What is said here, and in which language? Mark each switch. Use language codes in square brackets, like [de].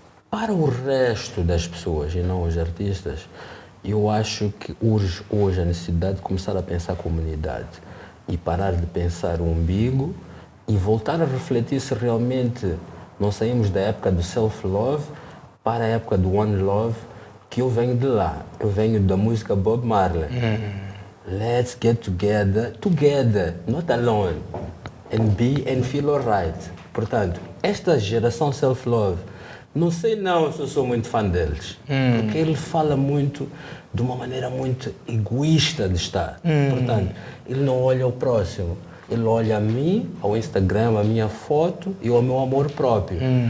[pt] Para o resto das pessoas e não os artistas, eu acho que urge hoje a necessidade de começar a pensar a comunidade e parar de pensar o umbigo e voltar a refletir se realmente não saímos da época do self-love para a época do one love, que eu venho de lá. Eu venho da música Bob Marley. [en] Let's get together, not alone, and feel alright. [pt] Portanto, esta geração self-love, não sei não se eu sou muito fã deles, porque ele fala muito de uma maneira muito egoísta de estar. Portanto, ele não olha o próximo. Ele olha a mim, ao Instagram, a minha foto e ao meu amor próprio.